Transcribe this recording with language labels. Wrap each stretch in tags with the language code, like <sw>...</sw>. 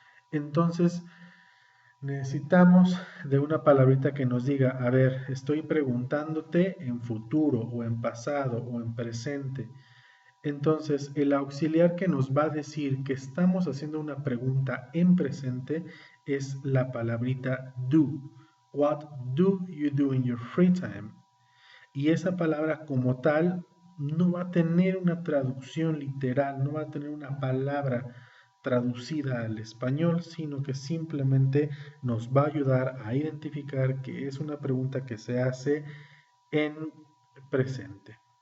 <es>Entonces, necesitamos de una palabrita que nos diga, a ver, estoy preguntándote en futuro o en pasado o en presente. Entonces, el auxiliar que nos va a decir que estamos haciendo una pregunta en presente es la palabrita do.</es> <en>What do you do in your free time?</en> <es>Y esa palabra como tal no va a tener una traducción literal, no va a tener una palabra traducida al español, sino que simplemente nos va a ayudar a identificar que es una pregunta que se hace en presente.</es>